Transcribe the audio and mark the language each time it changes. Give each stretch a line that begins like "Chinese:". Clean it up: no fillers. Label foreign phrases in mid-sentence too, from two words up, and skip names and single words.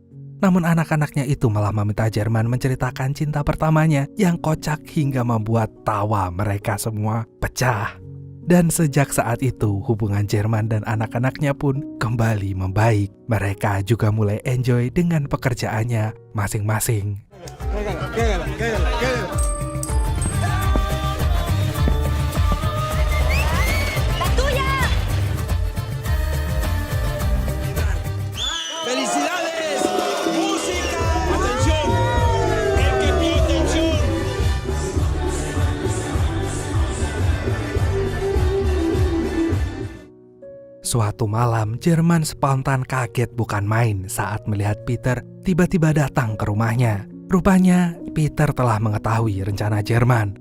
Indonesian: Namun anak-anaknya itu malah meminta Jerman menceritakan cinta pertamanya yang kocak hingga membuat tawa mereka semua pecah. Dan sejak saat itu, hubungan Jerman dan anak-anaknya pun kembali membaik. Mereka juga mulai enjoy dengan pekerjaannya masing-masing.
Spanish: ¡Felicidades! ¡Música! ¡Atención! El que pide atención.
Indonesian: Suatu malam, Jerman spontan kaget bukan main saat melihat Peter tiba-tiba datang ke rumahnya. Rupanya, Peter telah mengetahui rencana Jerman.